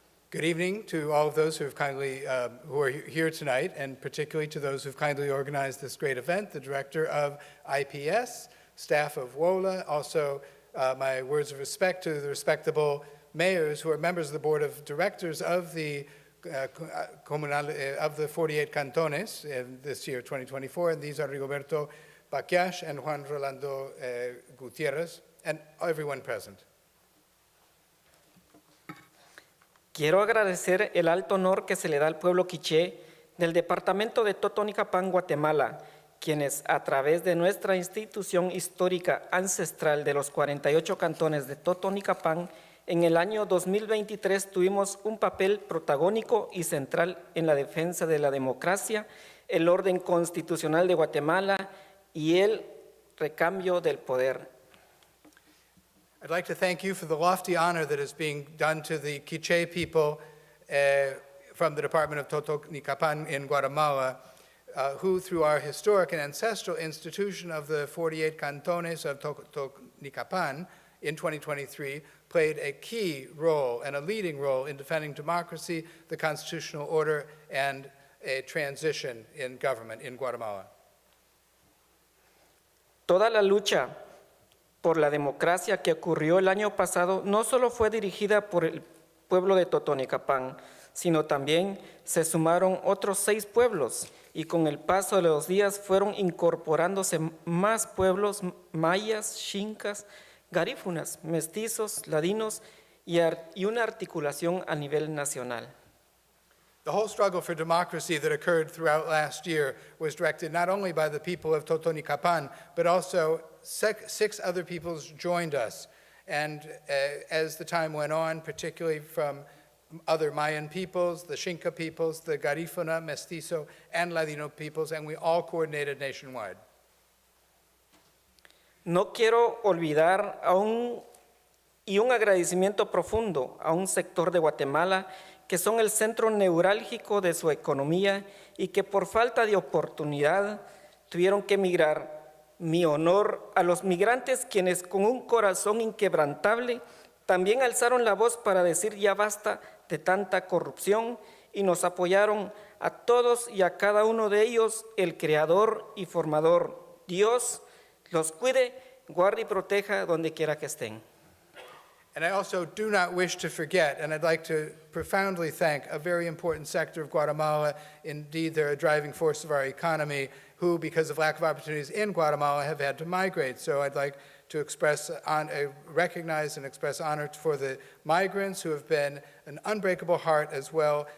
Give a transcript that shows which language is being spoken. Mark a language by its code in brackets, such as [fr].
[en] Good evening to all of those who have kindly, who are here tonight, and particularly to those who've kindly organized this great event, the director of IPS, staff of WOLA, also my words of respect to the respectable mayors who are members of the board of directors of the of the 48 cantones in this year, 2024, and these are Rigoberto Baquiash and Juan Rolando Gutierrez, and everyone present. [es] Quiero agradecer el alto honor que se le da al pueblo quiché del departamento de Totonicapán, Guatemala, quienes a través de nuestra institución histórica ancestral de los 48 cantones de Totonicapán, en el año 2023 tuvimos un papel protagónico y central en la defensa de la democracia, el orden constitucional de Guatemala y el recambio del poder. [en] I'd like to thank you for the lofty honor that is being done to the Quiché people from the Department of Totonicapán in Guatemala, who through our historic and ancestral institution of the 48 cantones of Totonicapán in 2023 played a key role and a leading role in defending democracy, the constitutional order, and a transition in government in Guatemala. [es] Toda la lucha por la democracia que ocurrió el año pasado no solo fue dirigida por el pueblo de Totonicapán, sino también se sumaron otros 6 pueblos y con el paso de los días fueron incorporándose más pueblos mayas, xincas, garífunas, mestizos, ladinos y una articulación a nivel nacional. [en] The whole struggle for democracy that occurred throughout last year was directed not only by the people of Totonicapán, but also six other peoples joined us. And as the time went on, particularly from other Mayan peoples, the Xinca peoples, the Garifuna, Mestizo, and Ladino peoples, and we all coordinated nationwide. [es] No quiero olvidar y un agradecimiento profundo a un sector de Guatemala que son el centro neurálgico de su economía y que por falta de oportunidad tuvieron que emigrar. Mi honor a los migrantes quienes con un corazón inquebrantable también alzaron la voz para decir ya basta de tanta corrupción y nos apoyaron a todos y a cada uno de ellos, el Creador y Formador. Dios los cuide, guarde y proteja donde quiera que estén. [en] And I also do not wish to forget, and I'd like to profoundly thank a very important sector of Guatemala. Indeed, they're a driving force of our economy, who, because of lack of opportunities in Guatemala, have had to migrate. So I'd like to recognize and express honor for the migrants who have been an unbreakable heart as well.